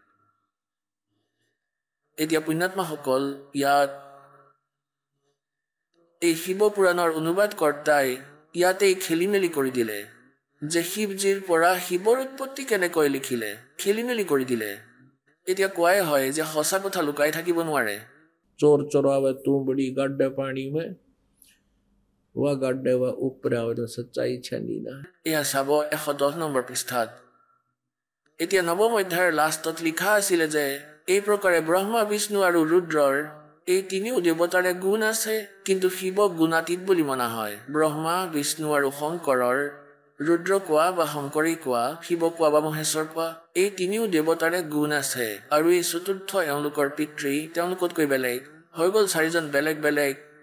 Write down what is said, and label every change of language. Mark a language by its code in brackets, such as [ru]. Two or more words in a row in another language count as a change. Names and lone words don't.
[as] এতিয়া পুণ্যাত্মাসকল, ইয়াত এই শিৱ পুৰাণৰ অনুবাদ কৰ্তাই ইয়াতেই খেলি মেলি কৰি দিলে যে শিৱজীৰ পৰা শিৱৰ উৎপত্তি কেনেকৈ লিখিলে, খেলি মেলি কৰি দিলে। এতিয়া কোৱাই হয় যে সঁচা কথা লুকাই থাকিব নোৱাৰে। [hi] चोर चोरावे तू बड़ी गड्ढे पानी में वह गड्ढे वह ऊपर आवे तो सच्चाई छनी ना [as] এয়া চাব 110 নম্বৰ পৃষ্ঠাত এতিয়া নৱম অধ্যায়ৰ লাষ্টত লিখা আছিল যে এই প্ৰকাৰে ব্ৰহ্মা বিষ্ণু আৰু ৰুদ্ৰৰ এই তিনিও দেৱতাৰে গুণ আছে কিন্তু শিৱক গুণাতীত বুলি মনা হয় ব্ৰহ্মা বিষ্ণু আৰু শংকৰৰ ৰুদ্ৰ কোৱা বা শংকৰী কোৱা শিৱ কোৱা বা মহেশ্বৰ কোৱা এই তিনিও দেৱতাৰে গুণ আছে আৰু এই চতুৰ্থ এওঁলোকৰ পিতৃ তেওঁলোকতকৈ বেলেগ হৈ গ'ল চাৰিজন বেলেগ বেলেগ